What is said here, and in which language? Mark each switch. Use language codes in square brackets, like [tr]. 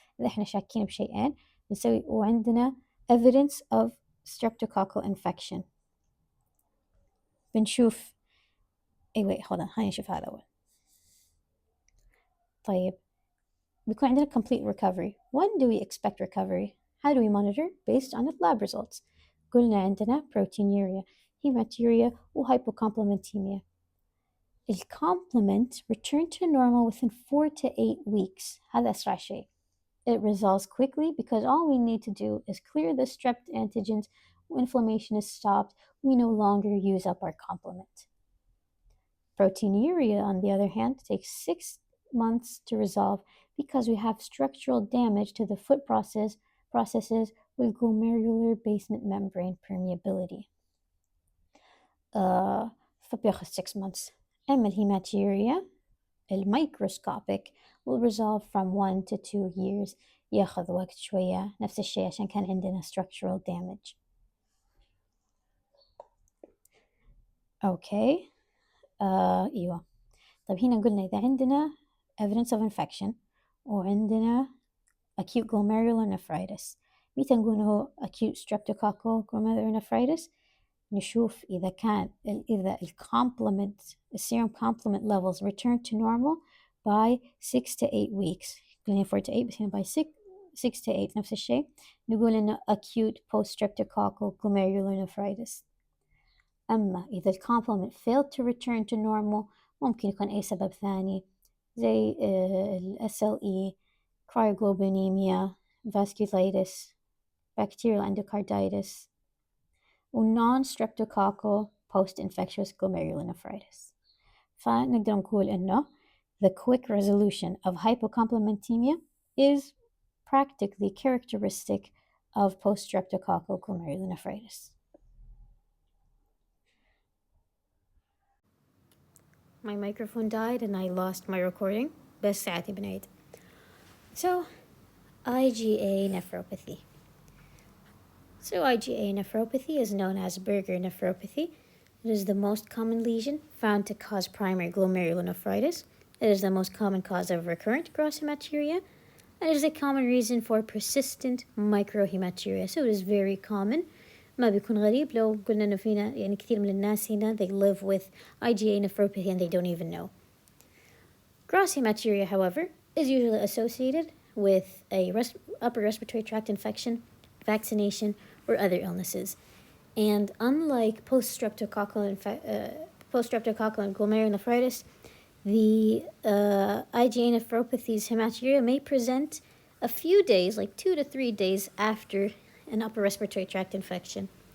[ar] إذا إحنا شاكين بشيئين بنسوي وعندنا [en] evidence of streptococcal infection. [ar] بنشوف [en] wait hold on [ar] هاي نشوف هذا أول. طيب بيكون عندنا complete recovery. [en] When do we expect recovery? How do we monitor? Based on the lab results. [ar] قلنا عندنا proteinuria, hematuria وhypocomplementemia. [en] The complement returned to normal within 4 to 8 weeks. [ar] هذا أسرع شيء. [en] It resolves quickly because all we need to do is clear the strep antigens. When inflammation is stopped, we no longer use up our complement. Proteinuria, on the other hand, takes 6 months to resolve because we have structural damage to the foot processes with glomerular basement membrane permeability. [ar] فبياخذ [en] 6 months. [ar] أما الهيماتيريا الميكروسكوبيك [en] will resolve from 1 to 2 years. [ar] ياخذ وقت شوية نفس الشيء عشان كان عندنا structural damage. أوكي أيوة. طيب هنا قلنا إذا عندنا [en] evidence of infection [ar] وعندنا acute glomerular nephritis. متى نقول هو [en] acute streptococcal glomerular nephritis؟ [ar] نشوف إذا كان إذا [en] serum complement levels return to normal by 6 to 8 weeks. [ar] قلنا [en] 4 to 8 [ar] بس هنا [en] by 6 to 8 [ar] نفس الشيء. نقول إنه [en] acute post-streptococcal glomerular nephritis. [ar] أما إذا [en] complement failed to return to normal [ar] ممكن يكون أي سبب ثاني زي [en] SLE, cryoglobulinemia, vasculitis, bacterial endocarditis non-streptococcal post-infectious glomerulonephritis. [ar] فنقدر نقول إنه [en] the quick resolution of hypocomplementemia is practically characteristic of post-streptococcal glomerulonephritis. My microphone died and I lost my recording. [ar] بس ساعتي بنعيد. So, IgA nephropathy. [en] So IgA nephropathy is known as Berger nephropathy. It is the most common lesion found to cause primary glomerulonephritis. It is the most common cause of recurrent gross hematuria. And it is a common reason for persistent microhematuria. So it is very common. [ar] ما بيكون غريب لو قلنا إنه فينا يعني كثير من الناس هنا [en] they live with IgA nephropathy and they don't even know. Gross hematuria, however, is usually associated with a upper respiratory tract infection, vaccination, or other illnesses. And unlike post-streptococcal and glomerulonephritis, the IgA nephropathy's hematuria may present a few days, like 2 to 3 days after an upper respiratory tract infection.